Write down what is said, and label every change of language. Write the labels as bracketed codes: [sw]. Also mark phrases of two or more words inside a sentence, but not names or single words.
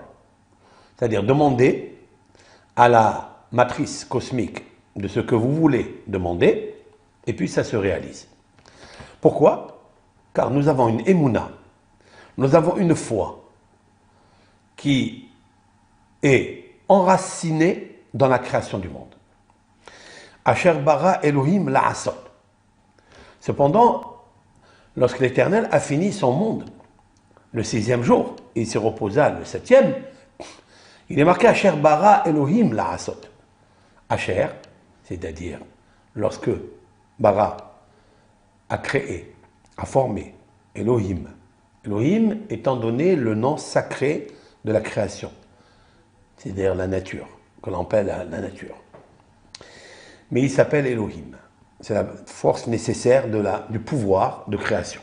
[fr] C'est-à-dire demander à la matrice cosmique de ce que vous voulez demander, et puis ça se réalise. Pourquoi? Car nous avons une émouna, nous avons une foi qui est enracinée dans la création du monde. [he] אשר ברא אלהים לעשות. [fr] Cependant, lorsque l'Éternel a fini son monde, le 6e jour, et il se reposa le 7e, il est marqué [he] אשר ברא אלהים לעשות. [fr] Asher, c'est-à-dire lorsque bara a créé, a formé Elohim. Elohim étant donné le nom sacré de la création, c'est-à-dire la nature, que l'on appelle la nature. Mais il s'appelle Elohim. C'est la force nécessaire du pouvoir de création.